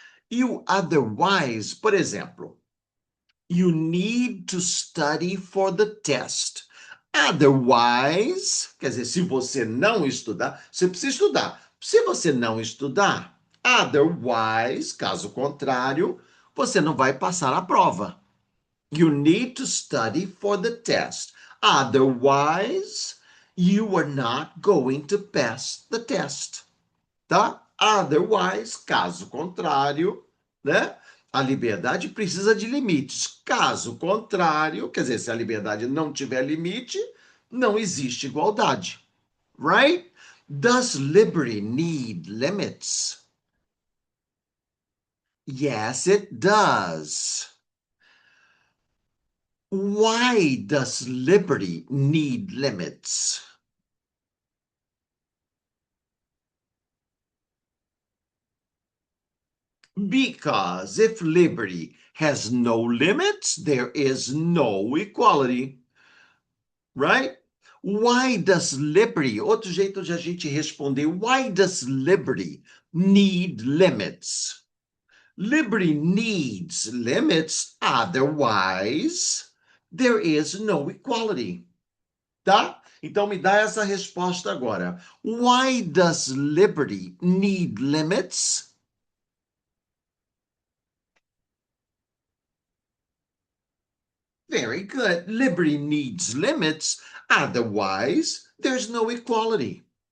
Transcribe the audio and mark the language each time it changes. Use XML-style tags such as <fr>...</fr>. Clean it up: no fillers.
<pt>E o</pt> <en>otherwise,</en> <pt>por exemplo,</pt> <en>you need to study for the test.</en> <pt>Otherwise, quer dizer, se você não estudar, você precisa estudar. Se você não estudar, otherwise, caso contrário, você não vai passar a prova.</pt> <en>You need to study for the test. Otherwise, you are not going to pass the test.</en> <pt>Tá? Otherwise, caso contrário, né? A liberdade precisa de limites. Caso contrário, quer dizer, se a liberdade não tiver limite, não existe igualdade.</pt> <en>Right? Does liberty need limits? Yes, it does. Why does liberty need limits? Because if liberty has no limits, there is no equality, right? Why does liberty,</en> <pt>outro jeito de a gente responder,</pt> <en>why does liberty need limits? Liberty needs limits, otherwise there is no equality, tá?</en> <pt>Então me dá essa resposta agora.</pt> <en>Why does liberty need limits? Very good. Liberty needs limits, otherwise there's no equality.</en>